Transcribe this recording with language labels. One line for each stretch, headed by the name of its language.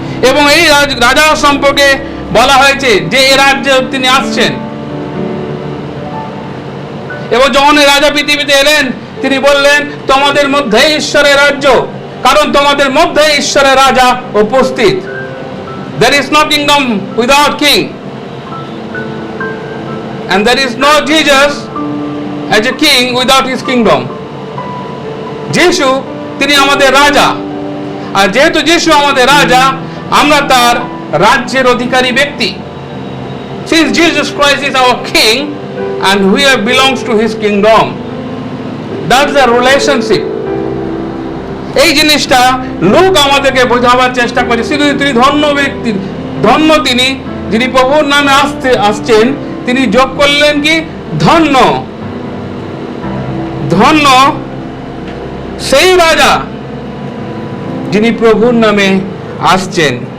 Bangla: এবং এই রাজা সম্পর্কে বলা হয়েছে যে এই রাজ্যে তিনি আসছেন। এবং যখন এই রাজা পৃথিবীতে এলেন, তিনি বললেন তোমাদের মধ্যে ঈশ্বরের রাজ্য, কারণ তোমাদের মধ্যে ঈশ্বরের রাজা উপস্থিত।
English: There is no kingdom without king, and there is no Jesus as a king without his kingdom.
Bangla: যিশু তিনি আমাদের রাজা, আর যেহেতু যিশু আমাদের রাজা, আমরা তার রাজ্যের অধিকারী ব্যক্তি।
English: Since Jesus Christ is our king and we belongs to his kingdom, that's the relationship.
Bangla: এই জিনিসটা লোক আমাদেরকে বোঝাবার চেষ্টা করে। শুধু তিনি ধন্য ব্যক্তি, ধন্য তিনি যিনি প্রভুর নামে আসছেন, তিনি যোগ করলেন কি ধন্য, ধন্য সেই রাজা যিনি প্রভুর নামে আসছেন।